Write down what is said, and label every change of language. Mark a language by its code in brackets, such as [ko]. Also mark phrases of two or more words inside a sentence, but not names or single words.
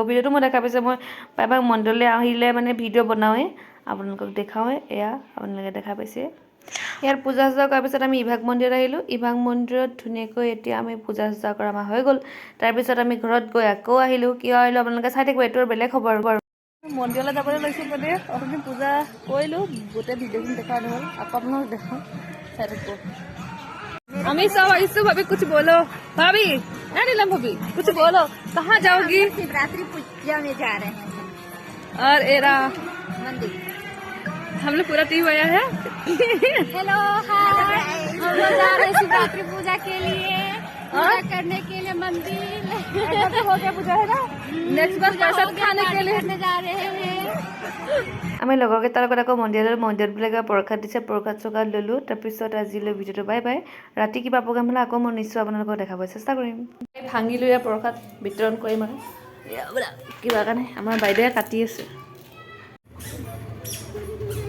[as] ভিডিঅ'টো মই দেখা পাইছে মই প্ৰায়ভাগ মন্দিৰলৈ আহিলে মানে ভিডিঅ' বনাওঁৱেই আপোনালোকক দেখাওঁৱে এয়া আপোনালোকে দেখা পাইছে ইয়াত পূজা চূজা কৰাৰ পিছত আমি ইভাগ মন্দিৰত আহিলোঁ ইভাগ মন্দিৰত ধুনীয়াকৈ এতিয়া আমি পূজা চূজা কৰা আমাৰ হৈ গ'ল তাৰপিছত আমি ঘৰত গৈ আকৌ আহিলোঁ কিয় আহিলোঁ আপোনালোকে চাই থাকিব এইটো বেলেগ খবৰ বাৰু মন্দিৰলৈ যাবলৈ লৈছোঁ মানে অথনি পূজা কৰিলোঁ গোটেই ভিডিঅ'খিনি দেখা নহ'ল আকৌ আপোনালোক দেখাওঁ চাই থাকিব আমি [hi] सब ऐसे भाभी कुछ बोलो भाभी है नीलम भाभी कुछ बोलो कहाँ जाओगी शिवरात्रि पूजा में जा रहे हैं और एरा मंदिर हम लोग पूरा टीम आया है हेलो हाय हम लोग जा रहे हैं शिवरात्रि पूजा के लिए पूजा करने के लिए मंदिर हो गया पूजा है ना नेक्स्ट बार प्रसाद खाने के लिए जा रहे हैं [as] আমি লগৰকেইটাৰ লগত আকৌ মন্দিৰবিলাকে প্ৰসাদ দিছে প্ৰসাদ চসাদ ল'লোঁ তাৰপিছত আজিলৈ ভিডিঅ'টো বাই বাই ৰাতি কিবা প্ৰগ্ৰাম হ'লে আকৌ মই নিশ্চয় আপোনালোকক দেখাব চেষ্টা কৰিম ভাঙিলোঁ ইয়াৰ প্ৰসাদ বিতৰণ কৰিম আৰু কিবা কাৰণে আমাৰ বাইদেৱে কাটি আছে